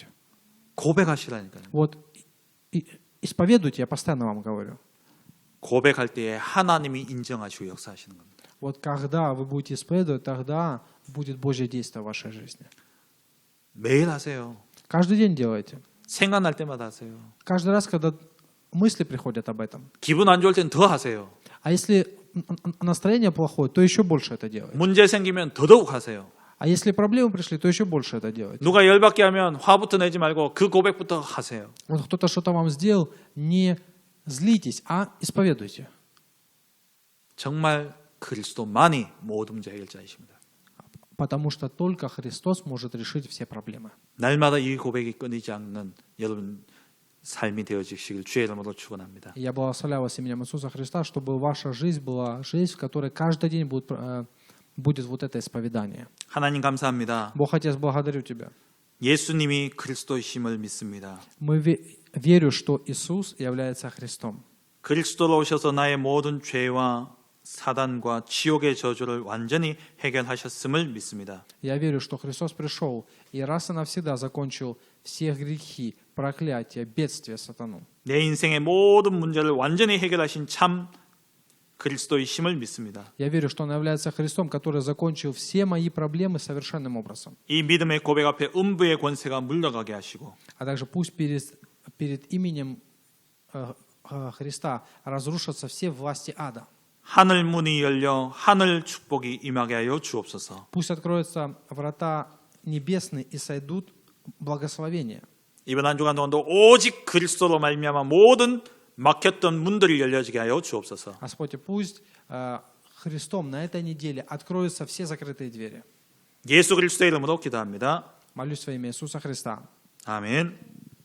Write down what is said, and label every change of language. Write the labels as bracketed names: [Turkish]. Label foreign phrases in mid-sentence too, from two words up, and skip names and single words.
[Korean] 고백하시라니까요. [Russian] Вот исповедуйте, я постоянно вам говорю. [Korean] 고백할 때에 하나님이 인정하시고 역사하시는 겁니다. [Russian] Вот когда вы будете исповедовать, тогда будет Божье действие в вашей жизни. [Korean] 매일 하세요. [Russian] Каждый день делайте. [Korean] 생각날 때마다 하세요. [Russian] Каждый раз, когда мысли приходят об этом. [Korean] 기분 안 좋을 땐 더 하세요. [Russian] А если настроение плохое, то еще больше это делайте. [Korean] 문제 생기면 더더욱 하세요. [Russian] А если проблемы пришли, то еще больше это делайте. [Korean] 누가 열받게 하면 화부터 내지 말고 그 고백부터 하세요. [Russian] Вот кто-то что-то вам сделал, не злитесь, а исповедуйте. [Korean] 정말 그리스도만이 모든 문제 해결자이십니다. [Russian] Потому что только Христос может решить все проблемы. [Korean] 날마다 이 고백이 끊이지 않는 여러분 삶이 되어지시길 주의 이름으로 축원합니다. [Russian] Я благословляю вас именем Иисуса Христа, чтобы ваша жизнь была жизнь, в которой каждый день будет вот это исповедание. [Korean] 하나님 감사합니다. [Russian] Бог Отец, благодарю Тебя. [Korean] 예수님이 그리스도이심을 믿습니다. [Russian] Мы верю, что Иисус является Христом. [Korean] 그리스도로 오셔서 나의 모든 죄와 사단과 지옥의 저주를 완전히 해결하셨음을 믿습니다. [Russian] Я верю, что Христос пришел и раз и навсегда закончил все грехи, проклятия, бедствия сатану. [Korean] 내 인생의 모든 문제를 완전히 해결하신 참 그리스도이심을 믿습니다. [Russian] Я верю, что Он является Христом, который закончил все мои проблемы совершенным образом. [Korean] 이 믿음의 고백 앞에 음부의 권세가 물러가게 하시고 [Russian] А также пусть перед именем Христа разрушатся все власти ада. [Korean] 하늘 문이 열려 하늘 축복이 임하게 하여 주옵소서. [Russian] Пусть откроются врата небесные и сойдут благословения. [Korean] 이번 한 주간 동안도 오직 그리스도로 말미암아 모든 막혔던 문들이 열려지게 하여 주옵소서. [Russian] Господи, пусть Христом на этой неделе откроются все закрытые двери. [Korean] 예수 그리스도의 이름으로 기도합니다. [Russian] Молюсь во имя Иисуса Христа. [Korean] 아멘.